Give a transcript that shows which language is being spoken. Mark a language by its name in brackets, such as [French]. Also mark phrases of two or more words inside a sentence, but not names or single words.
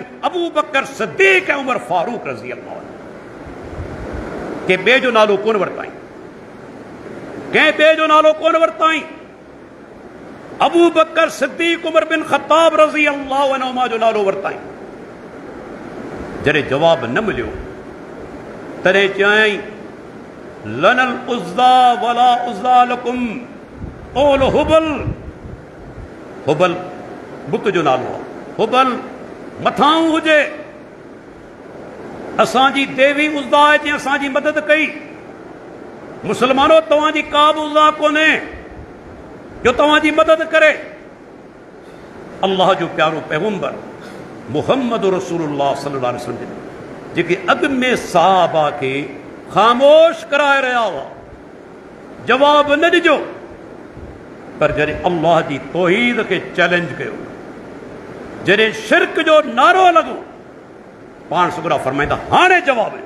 [Sindhi] अबू बकर सिद्दीक़ ऐं उमर फारूक [Arabic] رضي الله عنه. [Sindhi] के ॿिए जो नालो कोन वरिताई, कंहिं ॿिए जो नालो कोन वरिताई। अबू बकर सिद्दीक़ उमर बिन ख़त्ताब [Arabic] رضي الله عنهما [Sindhi] जो नालो वरिताई। जॾहिं जवाब न मिलियो तॾहिं चयईं [Arabic] لنا العزى ولا عزى لكم اعل هبل. [Sindhi] हुबल बुत जो नालो आहे, हुबल मथां हुजे, असांजी देवी उज़्ज़ा आहे जंहिं असांजी मदद कई। मुसलमानों तव्हांजी का बि उज़्ज़ा कोन्हे जो तव्हांजी मदद करे। अल्लाह जो प्यारो पैगंबर [Arabic] محمد رسول الله صلى الله عليه وسلم [Sindhi] जेके अॻु में सहाबा खे ख़ामोश कराए रहिया हुआ, जवाब न ॾिजो, पर जॾहिं अल्लाह जी तौहीद खे चैलेंज कयो, जॾहिं शिरक जो नारो लॻो, पाण सुगुरा फरमाईंदा हाणे जवाब ॾियो।